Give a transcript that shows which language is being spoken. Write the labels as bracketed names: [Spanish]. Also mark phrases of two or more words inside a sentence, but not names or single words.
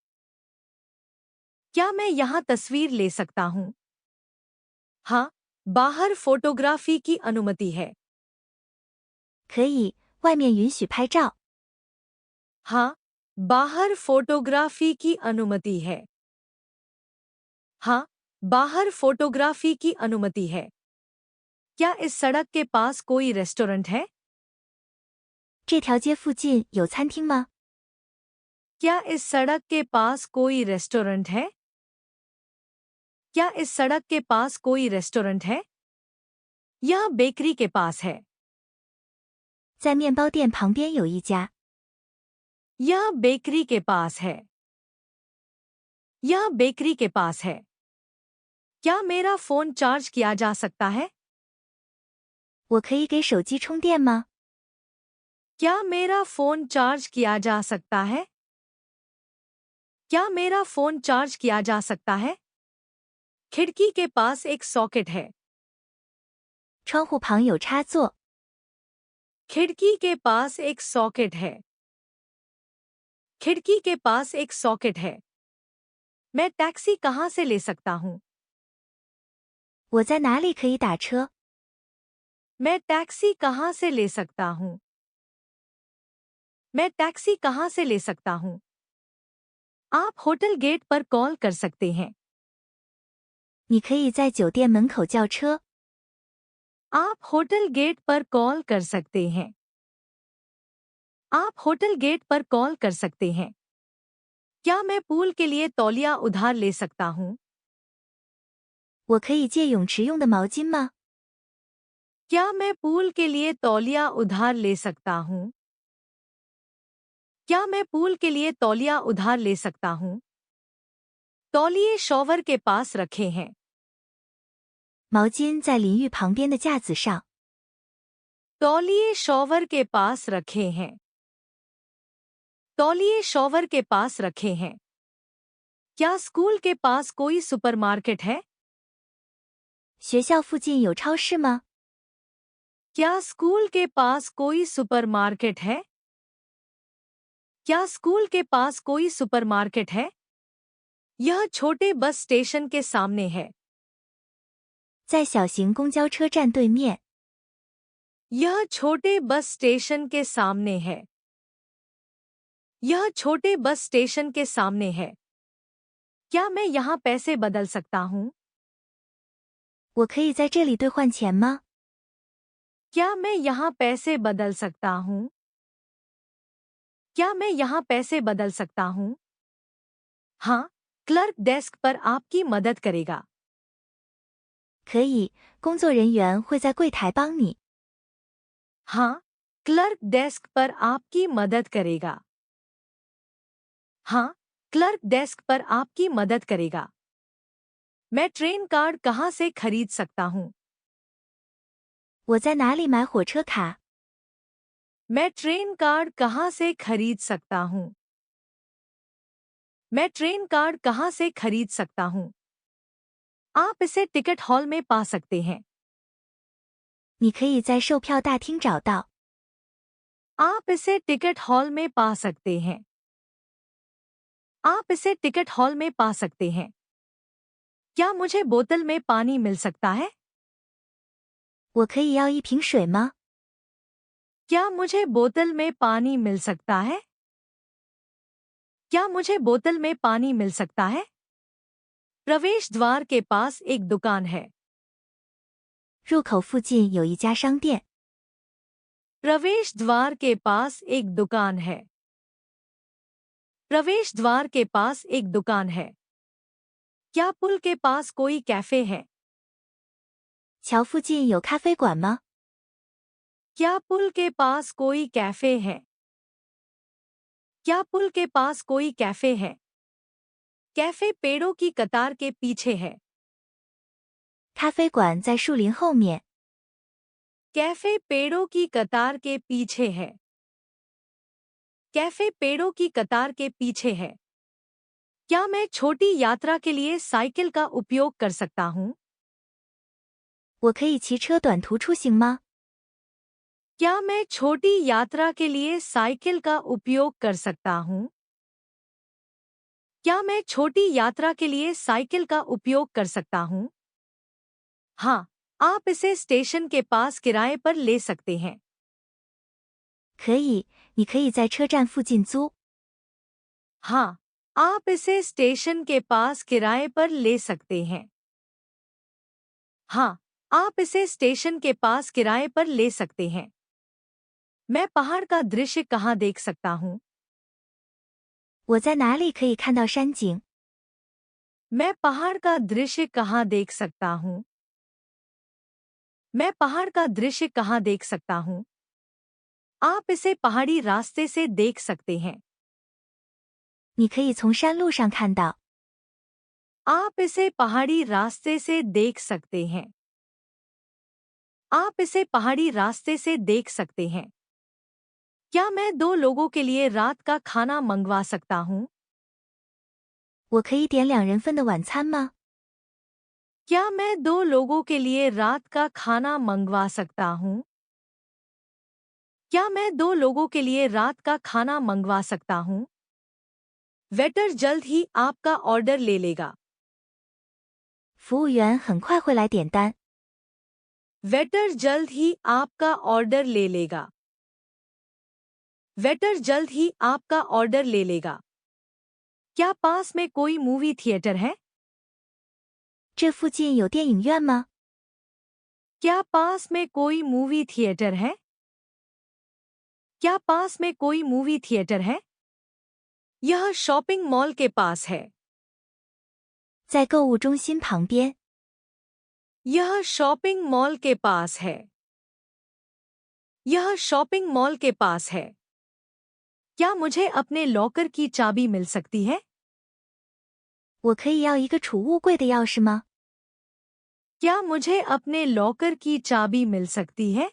[Hindi] क्या मैं यहाँ तस्वीर ले सकता हूँ? हाँ, बाहर फोटोग्राफी की अनुमति है। [Chinese] 可以，外面允许拍照。 [Hindi] हाँ, बाहर फोटोग्राफी की अनुमति है। हाँ, बाहर फोटोग्राफी की अनुमति है। क्या इस सड़क के पास कोई रेस्टोरेंट है? [Chinese] 这条街附近有餐厅吗？ [Hindi] क्या इस सड़क के पास कोई रेस्टोरेंट है? क्या इस सड़क के पास कोई रेस्टोरेंट है? यह बेकरी के पास है। [Chinese] 在面包店旁边有一家。 [Hindi] यह बेकरी के पास है। यह बेकरी के पास है। क्या मेरा [English] phone charge [Hindi] किया जा सकता है? [Chinese] 我可以给手机充电吗？ [Hindi] क्या मेरा [English] phone charge [Hindi] किया जा सकता है? क्या मेरा [English] phone charge [Hindi] किया जा सकता है? खिड़की के पास एक सॉकेट है। [Chinese] 窗户旁有插座。 [Hindi] खिड़की के पास एक सॉकेट है। खिड़की के पास एक सॉकेट है। मैं टैक्सी कहाँ से ले सकता हूँ? [Chinese] 我在哪里可以打车？ [Hindi] मैं टैक्सी कहाँ से ले सकता हूँ? मैं टैक्सी कहाँ से ले सकता हूँ? आप [English] hotel gate [Hindi] पर कॉल कर सकते हैं। [Chinese] 你可以在酒店门口叫车。 [Hindi] आप [English] hotel gate [Hindi] पर कॉल कर सकते हैं। आप [English] hotel gate [Hindi] पर कॉल कर सकते हैं। क्या मैं पूल के लिए तौलिया उधार ले सकता हूँ? [Chinese] 我可以借泳池用的毛巾吗？ [Hindi] क्या मैं पूल के लिए तौलिया उधार ले सकता हूँ? क्या मैं पूल के लिए तौलिया उधार ले सकता हूँ? तौलिए शॉवर के पास रखे हैं। [Chinese] 毛巾在淋浴旁边的架子上。 [Hindi] तौलिए शॉवर के पास रखे हैं। तौलिए शॉवर के पास रखे हैं। क्या स्कूल के पास कोई सुपरमार्केट है? [Chinese] 学校附近有超市吗？ [Hindi] क्या स्कूल के पास कोई सुपरमार्केट है? क्या स्कूल के पास कोई सुपरमार्केट है? यह छोटे [English] bus station [Hindi] के सामने है। [Chinese] 在小型公交车站对面。 [Hindi] यह छोटे [English] bus station [Hindi] के सामने है। यह छोटे [English] bus station [Hindi] के सामने है। क्या मैं यहाँ पैसे बदल सकता हूँ? [Chinese] 我可以在这里兑换钱吗？ [Hindi] क्या मैं यहाँ पैसे बदल सकता हूँ? क्या मैं यहाँ पैसे बदल सकता हूँ? हाँ, [English] clerk desk [Hindi] पर आपकी मदद करेगा। [Chinese] 可以，工作人员会在柜台帮你。 [Hindi] हाँ, [English] clerk desk [Hindi] पर आपकी मदद करेगा। हाँ, [English] clerk desk [Hindi] पर आपकी मदद करेगा। मैं [English] train card [Hindi] कहाँ से खरीद सकता हूँ? [Chinese] 我在哪里买火车卡？ [Hindi] मैं [English] train card [Hindi] कहाँ से खरीद सकता हूँ? मैं [English] train card [Hindi] कहाँ से खरीद सकता हूँ? आप इसे [English] ticket hall [Hindi] में पा सकते हैं। [Chinese] 你可以在售票大厅找到。 [Hindi] आप इसे [English] ticket hall [Hindi] में पा सकते हैं। आप इसे [English] ticket hall [Hindi] में पा सकते हैं। क्या मुझे बोतल में पानी मिल सकता है? [Chinese] 我可以要一瓶水吗？ [Hindi] क्या मुझे बोतल में पानी मिल सकता है? क्या मुझे बोतल में पानी मिल सकता है? प्रवेश द्वार के पास एक दुकान है। [Chinese] 入口附近有一家商店。 [Hindi] प्रवेश द्वार के पास एक दुकान है। प्रवेश द्वार के पास एक दुकान है। क्या पुल के पास कोई कैफे है? [Chinese] 桥附近有咖啡馆吗？ [Hindi] क्या पुल के पास कोई कैफे है? क्या पुल के पास कोई कैफे है? कैफे पेड़ों की कतार के पीछे है। [Chinese] 咖啡馆在树林后面。 [Hindi] कैफे पेड़ों की कतार के पीछे है। कैफे पेड़ों की कतार के पीछे है। क्या मैं छोटी यात्रा के लिए साइकिल का उपयोग कर सकता हूँ? [Chinese] 我可以骑车短途出行吗？ [Hindi] क्या मैं छोटी यात्रा के लिए साइकिल का उपयोग कर सकता हूँ? क्या मैं छोटी यात्रा के लिए साइकिल का उपयोग कर सकता हूँ? हाँ, आप इसे स्टेशन के पास किराए पर ले सकते हैं। [Chinese] 可以，你可以在车站附近租。 [Hindi] हाँ, आप इसे स्टेशन के पास किराए पर ले सकते हैं। हाँ, आप इसे स्टेशन के पास किराए पर ले सकते हैं। मैं पहाड़ का दृश्य कहाँ देख सकता हूँ? [Chinese] 我在哪里可以看到山景？ [Hindi] मैं पहाड़ का दृश्य कहाँ देख सकता हूँ? मैं पहाड़ का दृश्य कहाँ देख सकता हूँ? आप इसे पहाड़ी रास्ते से देख सकते हैं। [Chinese] 你可以从山路上看到。 [Hindi] आप इसे पहाड़ी रास्ते से देख सकते हैं। आप इसे पहाड़ी रास्ते से देख सकते हैं। क्या मैं 2 लोगों के लिए रात का खाना मंगवा सकता हूँ? [Chinese] 我可以点2人份的晚餐吗？ [Hindi] क्या मैं 2 लोगों के लिए रात का खाना मंगवा सकता हूँ? क्या मैं 2 लोगों के लिए रात का खाना मंगवा सकता हूँ? वेटर जल्द ही आपका ऑर्डर ले लेगा। [Chinese] 服务员很快会来点单。 [Hindi] वेटर जल्द ही आपका ऑर्डर ले लेगा। वेटर जल्द ही आपका ऑर्डर ले लेगा। क्या पास में कोई [English] movie theater [Hindi] है? [Chinese] 这附近有电影院吗？ [Hindi] क्या पास में कोई [English] movie theater [Hindi] है? क्या पास में कोई [English] movie theater [Hindi] है? यह [English] shopping mall [Hindi] के पास है। [Chinese] 在购物中心旁边。 [Hindi] यह [English] shopping mall [Hindi] के पास है। यह [English] shopping mall [Hindi] के पास है। क्या मुझे अपने लॉकर की चाबी मिल सकती है? [Chinese] 我可以要一个储物柜的钥匙吗？ [Hindi] क्या मुझे अपने लॉकर की चाबी मिल सकती है?